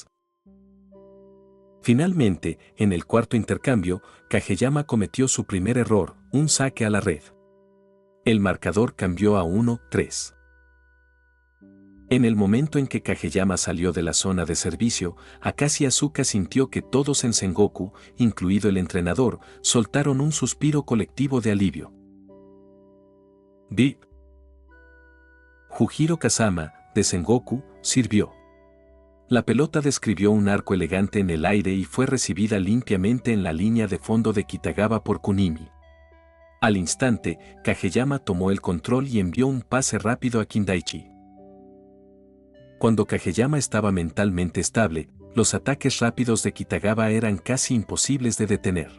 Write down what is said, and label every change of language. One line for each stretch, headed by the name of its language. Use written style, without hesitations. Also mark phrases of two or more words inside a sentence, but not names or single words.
Spanish: Finalmente, en el cuarto intercambio, Kageyama cometió su primer error, un saque a la red. El marcador cambió a 1-3. En el momento en que Kageyama salió de la zona de servicio, Akashi Asuka sintió que todos en Sengoku, incluido el entrenador, soltaron un suspiro colectivo de alivio. Bip. Jujiro Kazama, de Sengoku, sirvió. La pelota describió un arco elegante en el aire y fue recibida limpiamente en la línea de fondo de Kitagawa por Kunimi. Al instante, Kageyama tomó el control y envió un pase rápido a Kindaichi. Cuando Kageyama estaba mentalmente estable, los ataques rápidos de Kitagawa eran casi imposibles de detener.